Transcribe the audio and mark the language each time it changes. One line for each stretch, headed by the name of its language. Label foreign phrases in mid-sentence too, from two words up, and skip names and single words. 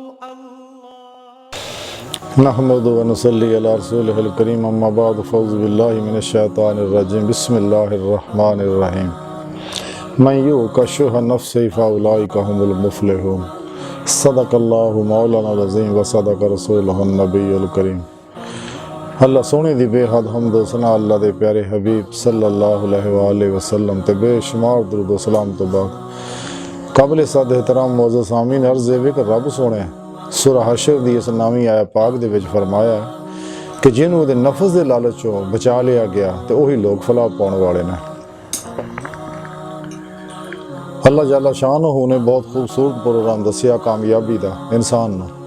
Arabic: نحمده ونصلي على رسوله الكريم أما بعد فأعوذ بالله من الشيطان الرجيم بسم الله الرحمن الرحيم من يوق شح نفسه فأولئك هم المفلحون صدق الله مولانا العظيم وصدق رسوله النبي الكريم.
Punjabi: اللہ سوہنے دی بے حد حمد و ثنا اللہ دے پیارے حبیب
Arabic: صلى الله عليه وسلم
Punjabi: تے بے شمار درود و سلام تو بعد قابل صد احترام معزز سامعین عرض ہے کہ رب سوہنے سورہ حشر دی اس نامی آیہ پاک دے وچ فرمایا کہ جنہاں دے نفس دے لالچوں بچا لیا گیا تو اوہی لوک فلاح پانے والے نے. अल्लाह
Arabic: جل شانه
Punjabi: نے بہت خوبصورت پروگرام دسیا کامیابی کا انسان نوں.